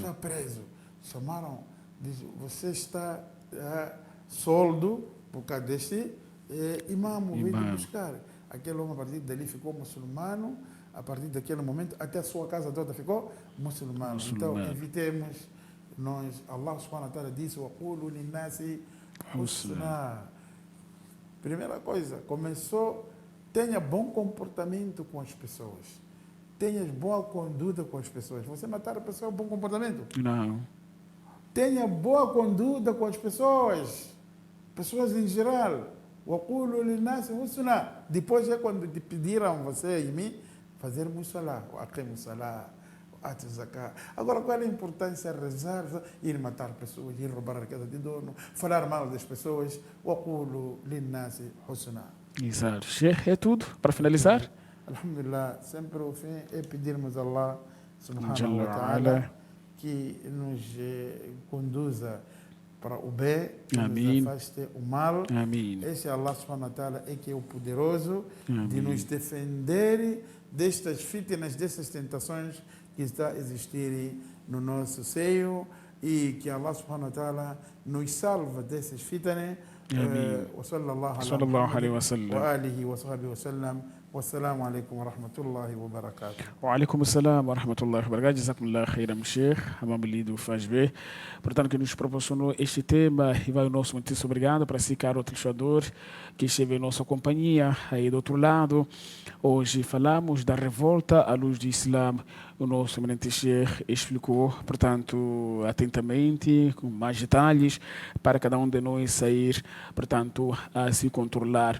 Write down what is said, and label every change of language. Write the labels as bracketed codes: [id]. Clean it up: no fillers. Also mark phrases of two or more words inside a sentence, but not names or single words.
[pt] Está preso. Chamaram, diz, você está soldo por causa deste imã, veio buscar. Aquele homem, a partir dali, ficou muçulmano. A partir daquele momento, até a sua casa toda ficou muçulmano. Então, evitemos, [ar] الله سبحانه وتعالى disse, وَقُولُوا لِلنَّاسِ حُسْنًا. [pt] Primeira coisa, começou, tenha bom comportamento com as pessoas. Tenha boa conduta com as pessoas. Você matar a pessoa é bom comportamento? Não. Tenha boa conduta com as pessoas. Pessoas em geral. [ar] وَقُولُوا لِلنَّاسِ حُسْنًا. [pt] Depois é quando te pediram você e mim fazermos salah. [ar] أقيموا الصلاة. آتوا الزكاة. [pt] Agora, qual é a importância de rezar, ir matar pessoas, ir roubar a riqueza de dono, falar mal das pessoas? [ar] وَقُولُوا لِلنَّاسِ حُسْنًا. [pt] Exato. É tudo. Para finalizar? Alhamdulillah, sempre o fim é pedirmos a [ar] الله سبحانه وتعالى [pt] que nos conduza para o bem, que nos afaste o mal. Amém. Esse [ar] الله سبحانه وتعالى [pt] é que é o poderoso de nos defender destas fitnas, dessas tentações que está a existir no nosso seio, e que [ar] الله سبحانه وتعالى [pt] nos salva dessas fitnas. [ar] وصلى الله عليه وسلم وآله وصحبه وسلم والسلام عليكم ورحمة الله وبركاته. وعليكم السلام ورحمة الله وبركاته. جزاكم الله خيرا Sheikh Amamelido Fazbe, [pt] portanto, que nos proporcionou este tema, e vai o nosso muitíssimo obrigado para si, caro telespectador, que esteve em nossa companhia aí do outro lado. Hoje falamos da revolta à luz do Islã. O nosso eminente Sheikh explicou, portanto, atentamente, com mais detalhes, para cada um de nós sair, portanto, a se controlar.